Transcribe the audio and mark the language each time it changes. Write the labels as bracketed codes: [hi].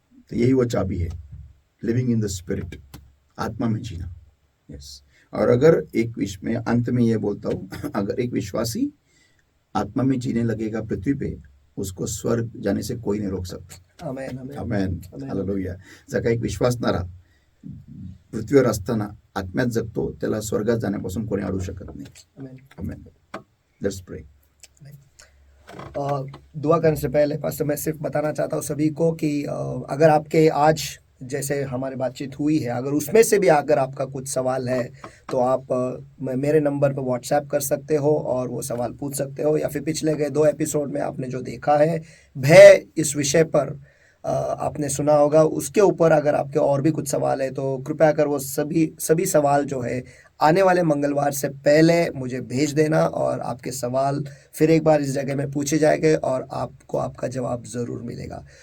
[hi] तो यही वो चाबी है, [en] living in the spirit, [hi] आत्मा में जीना. यस. और अगर मैं अंत में ये बोलता हूँ, अगर एक विश्वासी आत्मा में जीने लगेगा पृथ्वी पे, उसको स्वर्ग जाने से कोई नहीं रोक सकता. आमीन, आमीन. आमेन. आमेन. हालेलुया. [mr] जर का एक विश्वासणारा पृथ्वीवर असताना आत्म्यात जगतो, त्याला स्वर्गात जाण्यापासून कोणी अडवू शकत नाही. आमीन. [en] Amen. Let's pray. [hi] दुआ करने से पहले पास्टर मैं सिर्फ बताना चाहता हूँ सभी को कि अगर आपके आज जैसे हमारी बातचीत हुई है, अगर उसमें से भी अगर आपका कुछ सवाल है तो आप मेरे नंबर पर व्हाट्सएप कर सकते हो और वो सवाल पूछ सकते हो, या फिर पिछले गए 2 एपिसोड में आपने जो देखा है भय इस विषय पर आपने सुना होगा, उसके ऊपर अगर आपके और भी कुछ सवाल है तो कृपया कर वो सभी सभी सवाल जो है आने वाले मंगलवार से पहले मुझे भेज देना, और आपके सवाल फिर एक बार इस जगह में पूछे जाएंगे और आपको आपका जवाब ज़रूर मिलेगा।